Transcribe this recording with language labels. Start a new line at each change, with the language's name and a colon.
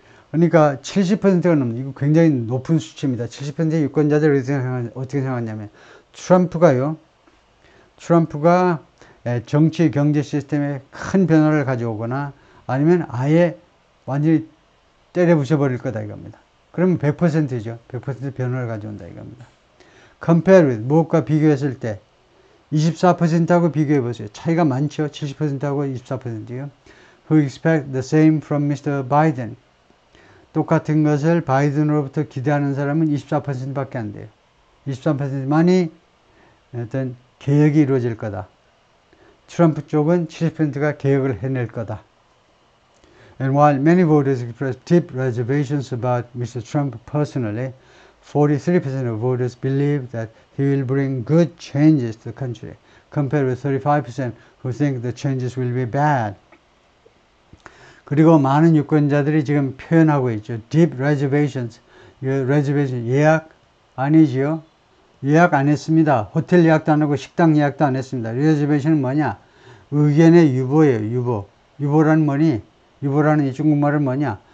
Korean: 그러니까 70%가 넘는, 이거 굉장히 높은 수치입니다. 70%의 유권자들이 어떻게 생각하냐면 트럼프가 정치 경제 시스템에 큰 변화를 가져오거나 아니면 아예 완전히 때려 부셔버릴 거다 이겁니다. 그러면 100%죠. 100% 변화를 가져온다 이겁니다.
English: compare with,
Korean: 무엇과 비교했을 때 24%하고 비교해 보세요. 차이가 많죠. 70%하고 24%요.
English: Who expect the same from Mr. Biden.
Korean: 똑같은 것을 바이든으로부터 기대하는 사람은 24%밖에 안 돼요. 23%만이 어떤 개혁이 이루어질 거다. 트럼프 쪽은 70%가 개혁을 해낼 거다.
English: And while many voters expressed deep reservations about Mr. Trump personally, 43% of voters believe that he will bring good changes to the country, compared with 35% who think the changes will be bad.
Korean: 그리고 많은 유권자들이 지금 표현하고 있죠.
English: Deep reservations.
Korean: reservation 예약 아니지요. 예약 안 했습니다. 호텔 예약도 안 하고 식당 예약도 안 했습니다. reservation은 뭐냐? 의견의 유보예요. 유보. 유보라는 뭐니? 유보라는 이 중국말은 뭐냐?